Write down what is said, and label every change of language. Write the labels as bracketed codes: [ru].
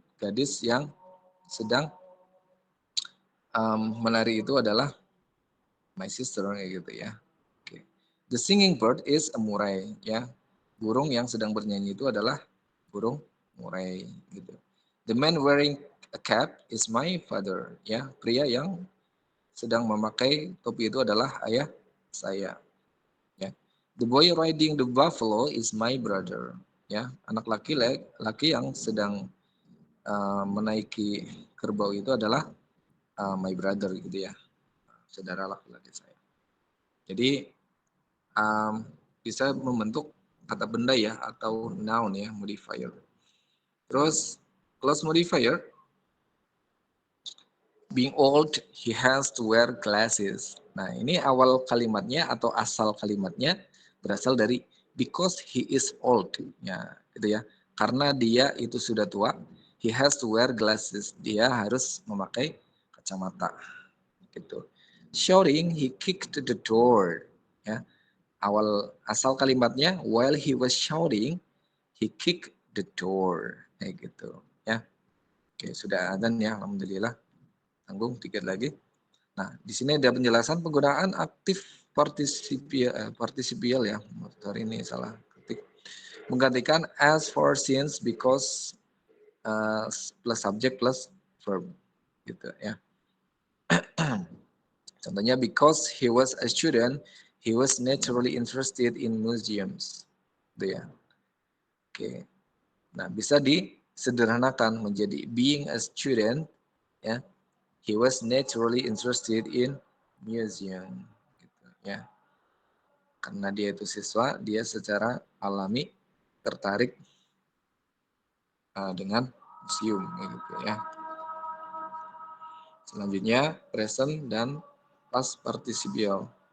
[id] Gadis yang sedang menari itu adalah [en] my sister [id] kayak gitu ya. [en] Okay. The singing bird is a murai, ya. [id] Burung yang sedang bernyanyi itu adalah burung murai gitu. [en] The man wearing a cap is my father, ya. [id] Pria yang sedang memakai topi itu adalah ayah saya, ya. [en] The boy riding the buffalo is my brother, ya. [id] Anak laki-laki yang sedang menaiki kerbau itu adalah [en] my brother [id] gitu ya, saudara laki-laki saya. Jadi bisa membentuk kata benda ya atau noun ya, modifier. [en] Terus clause modifier, being old he has to wear glasses. [id] Nah, ini awal kalimatnya atau asal kalimatnya berasal dari [en] because he is old, [id] ya, gitu ya. Karena dia itu sudah tua, [en] he has to wear glasses. [id] Dia harus memakai kacamata. Gitu. [en] Shouting, he kicked the door. [id] Ya, awal asal kalimatnya [en] while he was shouting, he kicked the door. [id] Kayak gitu. Ya, oke, sudah adzan ya, alhamdulillah. Tanggung dikit lagi. Nah, di sini ada penjelasan penggunaan aktif partisipial ya. Sorry ini salah ketik. Menggantikan [en] as for since because plus subject plus verb [id] gitu ya. [en] Contohnya because he was a student, he was naturally interested in museums. Gitu ya. Oke. [id] Nah, bisa disederhanakan menjadi [en] being a student [id] ya. [en] He was naturally interested in museum gitu ya. [id] Karena dia itu siswa, dia secara alami tertarik dengan museum gitu ya. Selanjutnya present dan past participial.